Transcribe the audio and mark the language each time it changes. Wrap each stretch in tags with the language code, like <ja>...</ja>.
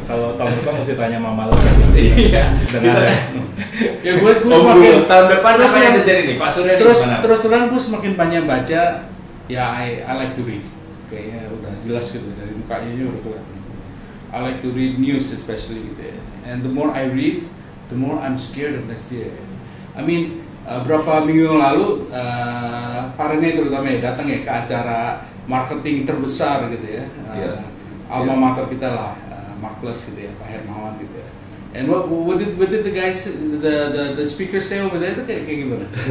<id>Kalau tahun depan mesti tanya mama lo. Iya. Dengar ya. Ya gue Oh, semakin tahun depan terus apa yang yang- terjadi nih? Pak Surya terus terang gue semakin banyak baca. Ya</id> <en>I like to read.</en> <id>Kayaknya udah jelas gitu dari mukanya ini udah kelihatan.</id> <en>I like to read news especially</en> <id>gitu ya.</id> <en>And the more I read, the more I'm scared of next year. I mean,</en> <id>berapa minggu yang lalu Pak Rene terutama ya datang ya ke acara marketing terbesar gitu ya. Alma mater kita lah, Mark Plus gitu ya, Pak Hermawan gitu ya.</id> <en>And what did the guys the speaker say over there</en> <id>itu kayak gimana?</id>